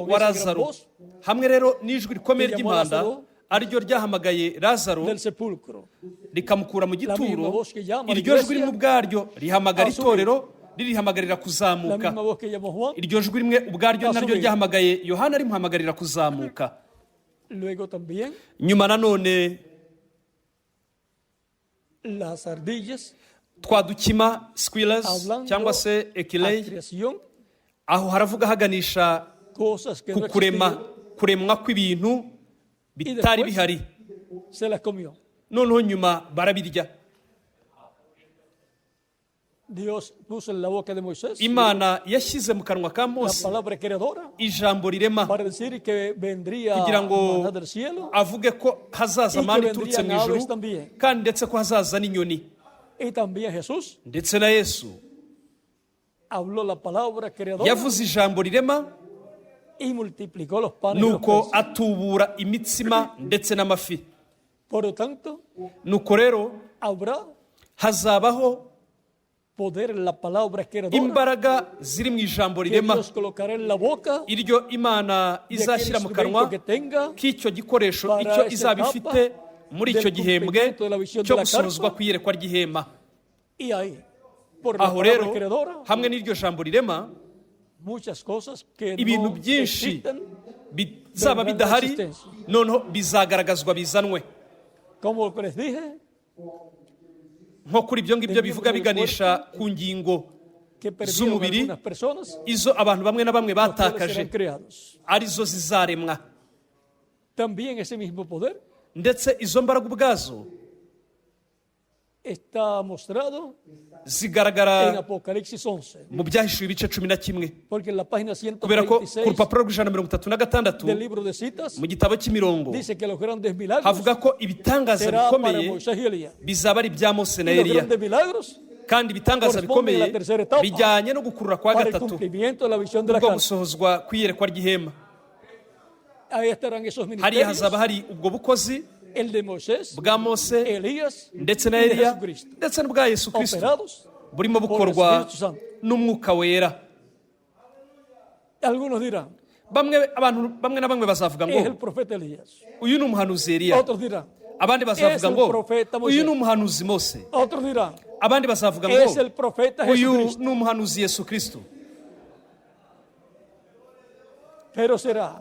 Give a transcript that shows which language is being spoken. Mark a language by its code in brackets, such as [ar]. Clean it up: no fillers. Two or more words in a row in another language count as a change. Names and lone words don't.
[es] Con [rw] wa [es] esa gran Lazaro. voz [rw] hamwe rero n'ijwi rikomeye [es] que llamó [rw] ry'impanda [es] Lázaro [rw] ariryo ryahamagaye Lazaro [es] del sepulcro. [rw] rikamukura mu [es] misma [rw] gituro. [es] voz que llama a la [rw] iryo jwi [es] iglesia [rw] rimwe ubwaryo rihamagara [es] a subir. [rw] itorero ririhamagarira [es] La [rw] kuzamuka. [es] misma voz que llamó Juan, [rw] iryo jwi rimwe ubwaryo [es] a [rw] naryo [es] subir. [rw] ryahamagaye Yohana rimuhamagarira kuzamuka. [es] luego también [rw] nyuma nanone [es] las ardillas, [rw] twadukima squirrels [es] hablando [rw] cyangwa se [es] a [rw] ekileyi, [es] creación, [rw] aho haravuga haganisha [es] cosas que [rw] ku [es] no [rw] kurema [es] existían, [rw] kuremwa kw'ibintu bitari [es] después [rw] bihari, [es] se las comió. [rw] noneho nyuma barabirya. [es] Dios puso en la boca de Moisés [rw] Imana yashyize mu kanwa ka [es] la [rw] Mose [es] palabra creadora [rw] ijambo rirema [es] para decir que vendría [rw] kugira ngo [es] maná del cielo [rw] avuge ko hazaza [es] y que [rw] mani iturutse mu [es] vendrían [rw] ijuru, [es] aves también. [rw] kandi ndetse ko hazaza n'inyoni. [es] Y también Jesús [rw] ndetse na Yesu [es] habló la palabra creadora [rw] yavuze ijambo rirema, [es] y multiplicó los panes y los [rw] nuko [es] peces. [rw] atubura imitsima ndetse n'amafi. [es] Por lo tanto, [rw] nuko rero [es] habrá [rw] hazabaho [es] poder en la palabra creadora [rw] imbaraga ziri mu ijambo [es] que [rw] rirema, [es] Dios colocará en la boca [rw] iryo Imana [es] de aquel [rw] izashyira mu [es] instrumento [rw] kanwa [es] que tenga [rw] k'icyo gikoresho [es] para [rw] icyo [es] esa [rw] izaba [es] etapa [rw] ifite muri [es] del [rw] icyo gihembwe [es] cumplimiento de la visión [rw] cyo [es] de la [rw] gusohozwa [es] carpa. [rw] kw'iyerekwa ry'ihema. [es] y ahí, por la [rw] aho [es] palabra [rw] rero [es] creadora, [rw] hamwe n'iryo jambo rirema, [es] muchas cosas que [rw] ibintu [es] no [rw] byinshi [es] existen, [rw] bizaba bidahari noneho bizagaragazwa bizanwe. [es] como les dije, [rw] nko kuri ibyo ngibyo bivuga biganisha ku ngingo [es] que perdieron [rw] z'umubiri, [es] algunas personas, [rw] izo abantu bamwe na bamwe [es] los cuales [rw] batakaje [es] serán creados. [rw] arizo zizaremwa. [es] También ese mismo poder [rw] ndetse izo mbaraga ubwazo [es] está mostrado en [rw] zigaragara [es] Apocalipsis 11, [rw] mu byahishuwe ibice 11, [es] porque en la página [rw] kubera ko ku [es] 126 [rw] rupapuro rw'136 [es] del libro de citas [rw] mu gitabo cy'imirongo [es] dice que los grandes milagros [rw] havuga ko ibitangaza [es] será para [rw] bikomeye [es] Moisés y Elías. [rw] bizaba ari ibya Mose na [es] Y los [rw] Eliya, [es] grandes milagros [rw] kandi ibitangaza [es] corresponden a la [rw] bikomeye [es] tercera etapa, [rw] bijyanye no gukurura kwa [es] para el [rw] gatatu [es] cumplimiento de la visión de la [rw] bwo [es] carta. [rw] gusohozwa kw'iyerekwa ry'ihema. [es] Ahí estarán esos [rw] hariya [es] ministerios, [rw] hazaba hari ubwo bukozi [es] el de Moisés, [rw] bwa Mose [es] Elías [rw] ndetse na [es] y de [rw] Eliya [es] Jesucristo, [rw] ndetse n'ubwa Yesu Kristo, [es] operados [rw] burimo [es] por el [rw] bukorwa [es] Espíritu Santo. [rw] n'umwuka wera. [es] Algunos dirán, [rw] abantu bamwe na bamwe bazavuga [es] es el [rw] ngo [es] profeta Elías. [rw] uyu ni umuhanuzi Eliya, [es] Otros dirán, [rw] abandi [es] es [rw] bazavuga [es] el [rw] ngo [es] profeta [rw] uyu ni [es] Moisés. [rw] umuhanuzi Mose, [es] Otros dirán, [rw] abandi bazavuga [es] es [rw] ngo [es] el profeta [rw] uyu [es] Jesucristo. [rw] ni umuhanuzi Yesu Kristo. [es] Pero será